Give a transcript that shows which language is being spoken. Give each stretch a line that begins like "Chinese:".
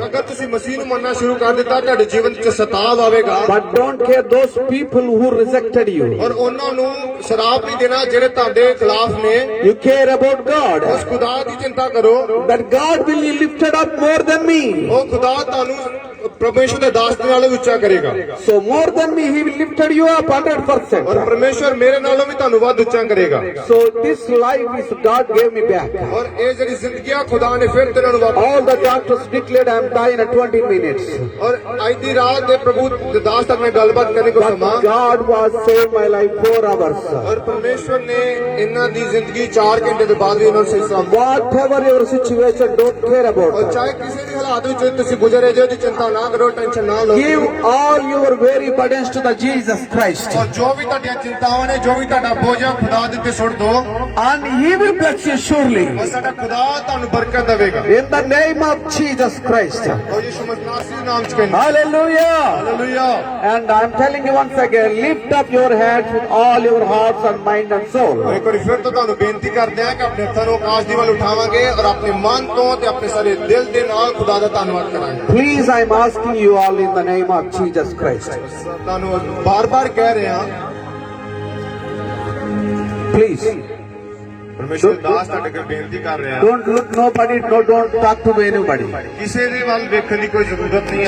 Punjabi: ਅਗਰ ਤੁਸੀਂ ਮਸੀਹ ਨੂੰ ਮੰਨਣਾ ਸ਼ੁਰੂ ਕਰ ਦਿੱਤਾ ਤੁਹਾਡੇ ਜੀਵਨ 'ਚ ਸਤਾਵ ਆਵੇਗਾ
English: But don't care those people who rejected you.
Punjabi: ਔਰ ਉਹਨਾਂ ਨੂੰ ਸ਼ਰਾਪ ਨਹੀਂ ਦੇਣਾ ਜਿਹੜੇ ਤੁਹਾਡੇ ਖਿਲਾਫ ਨੇ
English: You care about God.
Punjabi: ਉਸ ਖੁਦਾ ਦੀ ਚਿੰਤਾ ਕਰੋ
English: That God will be lifted up more than me.
Punjabi: ਉਹ ਖੁਦਾ ਤੁਹਾਨੂੰ ਪਰਮੇਸ਼ਰ ਦੇ ਦਾਸ ਦੇ ਨਾਲੋਂ ਉੱਚਾ ਕਰੇਗਾ
English: So more than me, He will lifted you up 100%.
Punjabi: ਔਰ ਪਰਮੇਸ਼ਰ ਮੇਰੇ ਨਾਲੋਂ ਵੀ ਤੁਹਾਨੂੰ ਵੱਧ ਉੱਚਾ ਕਰੇਗਾ
English: So this life is God gave me back.
Punjabi: ਔਰ ਇਹ ਜਿਹੜੀ ਜ਼ਿੰਦਗੀ ਆ ਖੁਦਾ ਨੇ ਫਿਰ ਤੇਨਾਂ ਨੂੰ ਵਾਪਸ
English: All the doctors declared I am dying at 20 minutes.
Punjabi: ਔਰ ਅੱਜ ਦੀ ਰਾਤ ਦੇ ਪ੍ਰਭੂ ਦੇ ਦਾਸ ਤੱਕ ਮੈਂ ਗੱਲਬਾਤ ਕਰਨੇ ਕੋ ਸਮਾਂ
English: But God was saved my life 4 hours.
Punjabi: ਔਰ ਪਰਮੇਸ਼ਰ ਨੇ ਇਹਨਾਂ ਦੀ ਜ਼ਿੰਦਗੀ 4 ਘੰਟੇ ਦੇ ਬਾਅਦ ਵੀ ਇਹਨਾਂ ਨੂੰ ਸਹੀ ਸਲਾਮਤ
English: Whatever your situation, don't care about
Punjabi: ਔਰ
English: that.
Punjabi: ਚਾਹੇ ਕਿਸੇ ਵੀ ਹਾਲਾਤ ਵਿੱਚ ਤੁਸੀਂ ਗੁਜ਼ਰੇ ਜੇ ਉਹਦੀ ਚਿੰਤਾ ਨਾ ਕਰੋ ਟੈਨਸ਼ਨ ਨਾ ਲਓ
English: Give all your very burdens to the Jesus Christ.
Punjabi: ਔਰ ਜੋ ਵੀ ਤੁਹਾਡੀਆਂ ਚਿੰਤਾਵਾਂ ਨੇ ਜੋ ਵੀ ਤੁਹਾਡਾ ਬੋਝ ਆ ਖੁਦਾ ਦੇ ਉੱਤੇ ਸੁੱਟ ਦਿਓ
English: And He will bless you surely.
Punjabi: ਔਰ ਸਾਡਾ ਖੁਦਾ ਤੁਹਾਨੂੰ ਬਰਕਤ ਦੇਵੇਗਾ
English: In the name of Jesus Christ.
Punjabi: ਔਰ ਯਿਸੂ ਮਸੀਹ ਦੇ ਨਾਮ 'ਚ ਕਹਿੰਦੇ
English: Hallelujah.
Punjabi: Hallelujah
English: And I'm telling you once again, lift up your heads with all your hearts and mind and soul.
Punjabi: ਇੱਕ ਵਾਰੀ ਫਿਰ ਤੋਂ ਤੁਹਾਨੂੰ ਬੇਨਤੀ ਕਰਦੇ ਹਾਂ ਕਿ ਆਪਣੇ ਹੱਥਾਂ ਨੂੰ ਆਕਾਸ਼ ਦੀ ਵੱਲ ਉਠਾਵਾਂਗੇ ਔਰ ਆਪਣੇ ਮਨ ਤੋਂ ਤੇ ਆਪਣੇ ਸਾਰੇ ਦਿਲ ਦੇ ਨਾਲ ਖੁਦਾ ਦਾ ਧੰਨਵਾਦ ਕਰਾਂਗੇ
English: Please, I'm asking you all in the name of Jesus Christ.
Punjabi: ਤੁਹਾਨੂੰ ਬਾਰ-ਬਾਰ ਕਹਿ ਰਹੇ ਹਾਂ
English: Please,
Punjabi: ਪਰਮੇਸ਼ਰ ਦਾਸ ਤੁਹਾਡੇ ਕੋਲ ਬੇਨਤੀ ਕਰ ਰਿਹਾ
English: don't look nobody, don't talk to anybody.
Punjabi: ਕਿਸੇ ਦੇ ਵੱਲ ਵੇਖਣ ਦੀ ਕੋਈ ਜ਼ਰੂਰਤ ਨਹੀਂ ਹੈ